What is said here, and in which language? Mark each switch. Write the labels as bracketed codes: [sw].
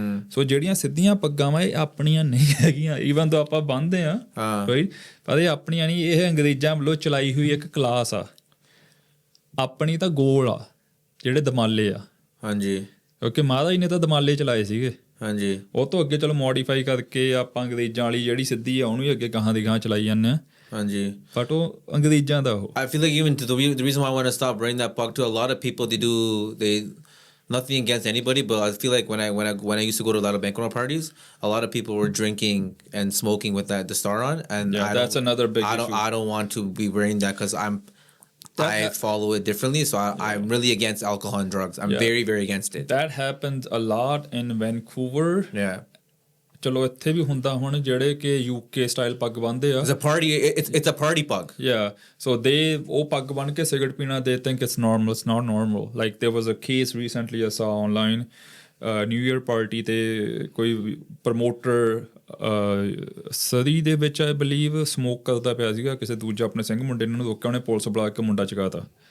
[pa] ਸੋ ਜਿਹੜੀਆਂ ਸਿੱਧੀਆਂ ਪੱਗਾਂ ਵਾ ਇਹ ਆਪਣੀਆਂ ਨਹੀਂ ਹੈਗੀਆਂ, ਈਵਨ ਤੋਂ ਆਪਾਂ ਬੰਨ੍ਹਦੇ ਹਾਂ, ਰਾਈਟ, ਪਰ ਇਹ ਆਪਣੀਆਂ ਨਹੀਂ, ਇਹ ਅੰਗਰੇਜ਼ਾਂ ਵੱਲੋਂ ਚਲਾਈ ਹੋਈ ਇੱਕ ਕਲਾਸ ਆ। ਆਪਣੀ ਤਾਂ ਗੋਲ ਆ ਜਿਹੜੇ ਦਮਾਲੇ ਆ, ਹਾਂਜੀ, ਕਿਉਂਕਿ ਮਹਾਰਾਜ ਨੇ ਤਾਂ ਦਮਾਲੇ ਚਲਾਏ ਸੀਗੇ, ਹਾਂਜੀ, ਉਹ ਤੋਂ ਅੱਗੇ ਚਲੋ ਮੋਡੀਫਾਈ ਕਰਕੇ ਆਪਾਂ ਅੰਗਰੇਜ਼ਾਂ ਵਾਲੀ ਜਿਹੜੀ ਸਿੱਧੀ ਆ ਉਹਨੂੰ ਹੀ ਅੱਗੇ ਗਾਹਾਂ ਦੀ ਗਾਹਾਂ ਚਲਾਈ ਜਾਂਦੇ ਹਾਂ, ਹਾਂਜੀ, ਬਟ ਉਹ ਅੰਗਰੇਜ਼ਾਂ ਦਾ ਉਹ। [en] I feel like even the reason why I want to stop wearing that pug, to a lot of people they nothing against anybody, but I feel like when I used to go to a lot of banquet parties, a lot of people were drinking and smoking with the star on, and that's another big issue. I don't want to be wearing that because I'm I follow it differently. So I'm really against alcohol and drugs. I'm very, very against it. That happens a lot in Vancouver. Yeah. [pa] ਚਲੋ ਇੱਥੇ ਵੀ ਹੁੰਦਾ ਹੁਣ ਜਿਹੜੇ ਕਿ UK style ਪੱਗ ਬੰਨ੍ਹਦੇ ਆ. [en] It's a party. It's a party pug. Yeah. [pa] So ਉਹ ਪੱਗ ਬੰਨ੍ਹ ਕੇ ਸਿਗਰਟ ਪੀਣਾ, [en] they think it's normal. It's not normal. Like there was a case recently I saw online. [pa] New Year party ਤੇ ਕੋਈ promoter ਸਦੀ ਦੇ ਵਿੱਚ [en] I believe [pa] ਸਮੋਕ ਕਰਦਾ ਪਿਆ ਸੀਗਾ. ਕਿਸੇ ਦੂਜਾ ਆਪਣੇ ਸਿੰਘ ਮੁੰਡੇ ਨੂੰ ਰੋਕਿਆ, ਉਹਨੇ ਪੁਲਿਸ ਬੁਲਾ ਕੇ ਮੁੰਡਾ ਚਕਾਤਾ.